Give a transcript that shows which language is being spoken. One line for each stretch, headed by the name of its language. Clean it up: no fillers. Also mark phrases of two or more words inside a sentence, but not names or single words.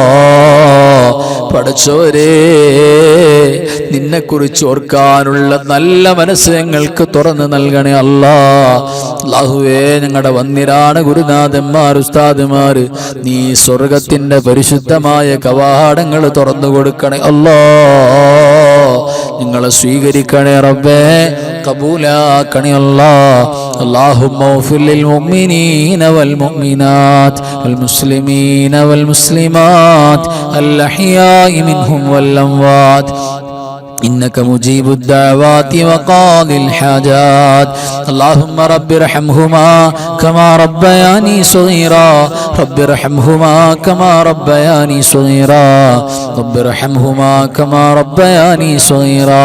Malayalam: പടച്ചവരെ നിന്നെ കുറിച്ച് ഓർക്കാനുള്ള നല്ല മനസ്സ് ഞങ്ങൾക്ക് തുറന്നു നൽകണേ അല്ലാ. അല്ലാഹുവേ ഞങ്ങളുടെ വന്നിരാണ് ഗുരുനാഥന്മാർ, ഉസ്താദുമാര് നീ സ്വർഗത്തിന്റെ പരിശുദ്ധമായ കവാടങ്ങൾ തുറന്നു കൊടുക്കണേ അല്ലാ. നിങ്ങളെ സ്വീകരിക്കണേ റബ്ബേ, കബൂലാക്കണേ അല്ലാ.
Arabic: اللهم اغفر للمؤمنين والمؤمنات والمسلمين والمسلمات الأحياء منهم والأموات إنك مجيب الدعوات وقاضي الحاجات. اللهم رب ارحمهما كما ربياني صغيرا، رب ارحمهما كما ربياني صغيرا، رب ارحمهما كما ربياني صغيرا.